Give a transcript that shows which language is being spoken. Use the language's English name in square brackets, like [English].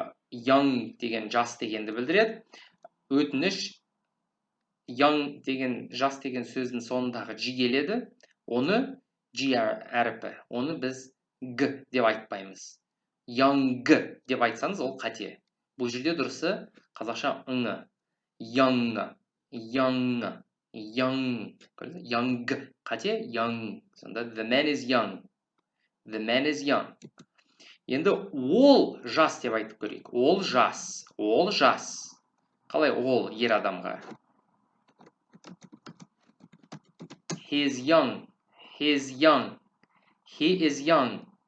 [Kazakh] Young деген жас дегенді білдіреді. Өтініш, young деген жас деген сөздің соңындағы G келеді. Оны G әріпі. Оны біз G деп айтпаймыз. Young деп айтсаңыз, ол қате. Бұл жерде дұрысы қазақша ыңы. [English] Young, young, young. Young [Kazakh] қате, [English] young. [Kazakh] Сонда [English] the man is young. The man is young. [Kazakh] Енді ол жас деп айтып көрейік. Ол жас. Ол жас. Қалай ол ер адамға? [English] He is young. He is young. He is young.